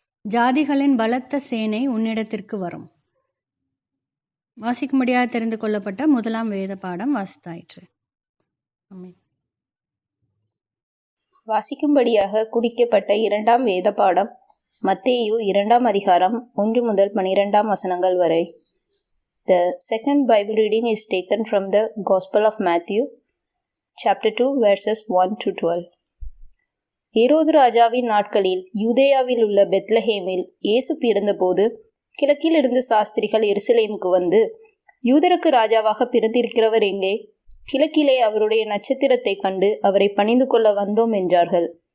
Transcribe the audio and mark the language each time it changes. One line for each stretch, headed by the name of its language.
Tamil: ஜாதிகளின் பலத்த சேனை உன்னிடத்திற்கு வரும். வாசிக்கும்படியாக தெரிந்து கொள்ளப்பட்ட முதலாம் வேத பாடம் வாசித்தாயிற்று. ஆமென். வாசிக்கும்படியாக குடிக்கப்பட்ட இரண்டாம் வேத பாடம் மத்தேயு 2ஆம் அதிகாரம் 1 முதல் 12ஆம் வசனங்கள் வரை.
English: The second Bible reading is taken from the Gospel of Matthew, chapter 2, verses 1 to 12.
Tamil: ஏரோது ராஜாவின் நாட்களில் யூதேயாவில் உள்ள பெத்லஹேமில் இயேசு பிறந்தபோது கிழக்கிலிருந்து சாஸ்திரிகள் எருசலேமுக்கு வந்து, யூதருக்கு ராஜாவாக பிறந்திருக்கிறவர் எங்கே? கிழக்கிலே அவருடைய நட்சத்திரத்தை கண்டு அவரை பணிந்து கொள்ள வந்தோம் என்றார்கள்.